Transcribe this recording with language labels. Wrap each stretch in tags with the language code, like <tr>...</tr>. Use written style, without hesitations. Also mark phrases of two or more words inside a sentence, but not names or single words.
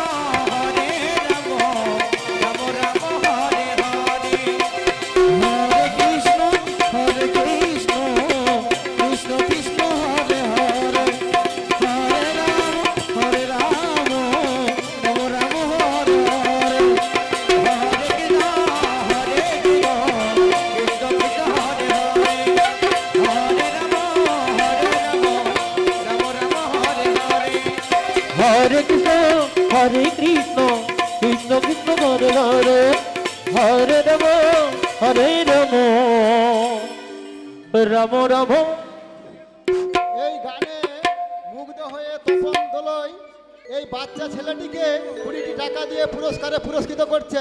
<sa>রাম রাম হরে হরে হরে কৃষ্ণ কৃষ্ণ কৃষ্ণ হরে হরে হরে রাম রাম রাম হরে হরে হরে কৃষ্ণ কৃষ্ণ কৃষ্ণ হরে হরে হরে রাম রাম হরে হরে হরে কৃষ্ণ হরে কৃষ্ণ কৃষ্ণ কৃষ্ণ হরে হরে হরে রাম হরে রাম রাম রাম</sa> <bn>এই গানে মুগ্ধ হয়ে তপন দোলই এই বাচ্চা ছেলেটিকে 20টি টাকা দিয়ে পুরস্কৃত করছেন।</bn>